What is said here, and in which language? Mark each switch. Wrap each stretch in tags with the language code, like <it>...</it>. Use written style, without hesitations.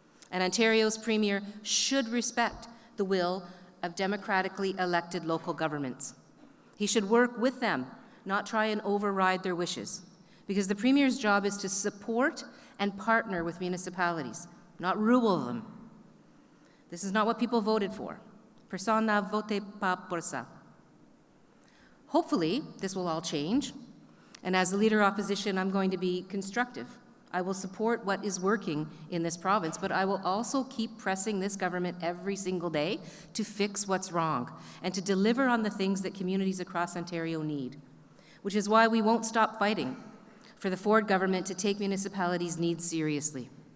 <en>And Ontario's Premier should respect the will of democratically elected local governments. He should work with them, not try and override their wishes, because the Premier's job is to support and partner with municipalities, not rule them. This is not what people voted for.</en> <fr>Personne n'a voté pas pour ça.</fr> <en>Hopefully, this will all change, and as the Leader of Opposition, I'm going to be constructive. I will support what is working in this province, but I will also keep pressing this government every single day to fix what's wrong and to deliver on the things that communities across Ontario need, which is why we won't stop fighting for the Ford government to take municipalities' needs seriously.</en>